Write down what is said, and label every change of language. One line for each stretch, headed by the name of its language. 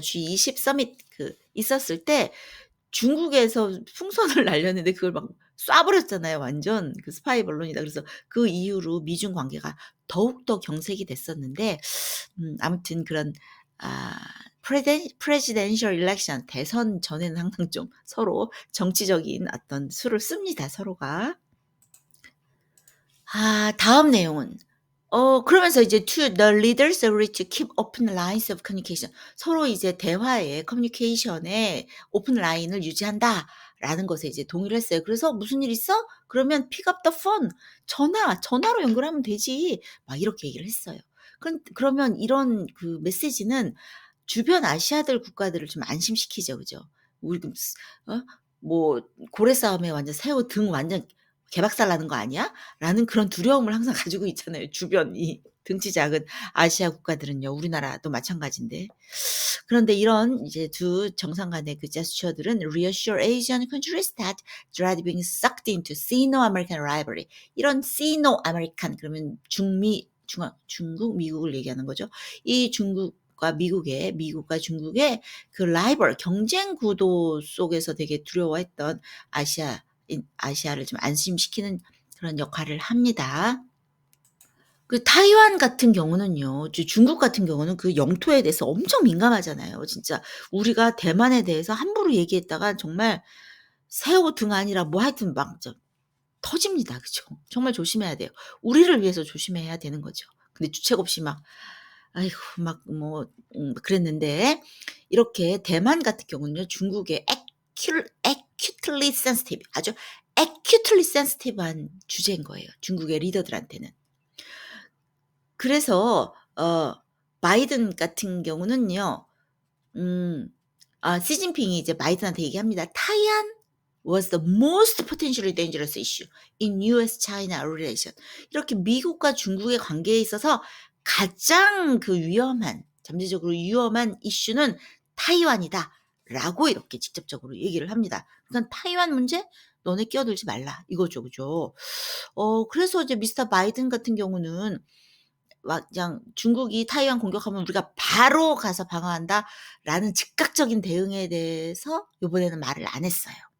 Korean: G20 서밋 그 있었을 때 중국에서 풍선을 날렸는데 그걸 막 쏴 버렸잖아요 완전. 그 스파이 벌룬이다. 그래서 그 이후로 미중 관계가 더욱더 경색이 됐었는데 아무튼 그런 아
English: presidential election
Korean: 대선 전에는 항상 좀 서로 정치적인 어떤 수를 씁니다 서로가. 다음 내용은 그러면서 이제
English: "To the leaders agree to keep open lines of communication."
Korean: 서로 이제 대화에 커뮤니케이션에 오픈 라인을 유지한다라는 것에 이제 동의를 했어요. 그래서 "무슨 일 있어? 그러면
English: pick up the phone.
Korean: 전화로 연결하면 되지." 막 이렇게 얘기를 했어요. 그러면 이런 그 메시지는 주변 아시아들 국가들을 좀 안심시키죠. 그죠? 우리 그 뭐 "고래 싸움에 완전 새우 등 완전 개박살 나는 거 아니야?" 라는 그런 두려움을 항상 가지고 있잖아요. 주변 이 등치 작은 아시아 국가들은요. 우리나라도 마찬가지인데. 그런데 이런 이제 두 정상 간의 그 제스처들은
English: reassure Asian countries that dread being sucked into Sino-American rivalry.
Korean: 이런 Sino-American 그러면 중국, 미국을 얘기하는 거죠. 이 미국과 중국의 그 라이벌 경쟁 구도 속에서 되게 두려워했던 아시아를 좀 안심시키는 그런 역할을 합니다. 그 타이완 같은 경우는요. 중국 같은 경우는 그 영토에 대해서 엄청 민감하잖아요. 진짜 우리가 대만에 대해서 함부로 얘기했다가 정말 새우 등 아니라 뭐 하여튼 막 터집니다. 그죠? 정말 조심해야 돼요. 우리를 위해서 조심해야 되는 거죠. 근데 주책 없이 막 아이고 막 뭐 그랬는데 이렇게 대만 같은 경우는요. 중국의
English: acutely sensitive
Korean: 아주 acutely sensitive한 주제인 거예요. 중국의 리더들한테는. 그래서 바이든 같은 경우는요. 음 시진핑이 이제 바이든한테 얘기합니다.
English: "타이완 was the most potentially dangerous issue in US-China relation."
Korean: 이렇게 미국과 중국의 관계에 있어서 가장 그 잠재적으로 위험한 이슈는 타이완이다라고 이렇게 직접적으로 얘기를 합니다. 그러니까 "타이완 문제 너네 끼어들지 말라." 이거죠. 그죠? 그래서 이제 미스터 바이든 같은 경우는 막 그냥 "중국이 타이완 공격하면 우리가 바로 가서 방어한다."라는 즉각적인 대응에 대해서 요번에는 말을 안 했어요.